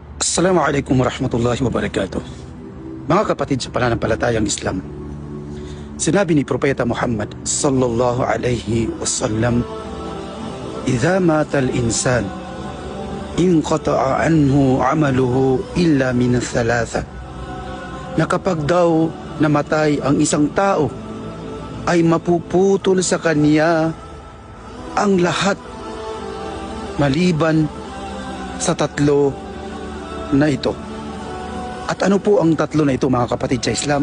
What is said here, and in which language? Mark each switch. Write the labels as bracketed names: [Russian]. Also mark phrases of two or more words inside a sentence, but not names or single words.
[Arabic] السلام عليكم ورحمة الله وبركاته. [Filipino] Mga kapatid sa pananampalatayang Islam, sinabi ni Propeta Muhammad [Arabic] صلى الله عليه وسلم, "إذا مات الإنسان انقطع عنه عمله إلا من ثلاثة." [Filipino] Na kapag daw namatay ang isang tao, ay mapuputol sa kanya ang lahat maliban sa tatlo na ito. At ano po ang tatlo na ito, mga kapatid sa Islam?